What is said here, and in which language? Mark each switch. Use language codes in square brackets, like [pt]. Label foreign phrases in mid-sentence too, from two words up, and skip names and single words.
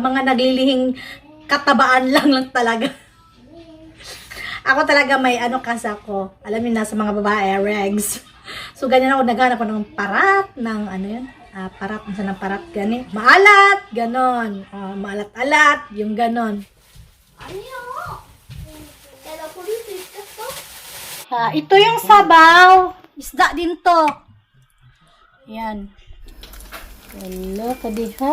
[tl] Mga naglilihing katabaan lang talaga. Ako talaga may kasi ako. Alam niyo na sa mga babae, regs. So, ganyan ako, naghanap ako ng parat, ng parat, ng parat, gani. Maalat, ganon. Maalat-alat, yung ganon. [ko] 아니야. 내가 버릴 수 있겠어? [tl] Ito yung sabaw. Isda din to. Yan. Hello, kadiha.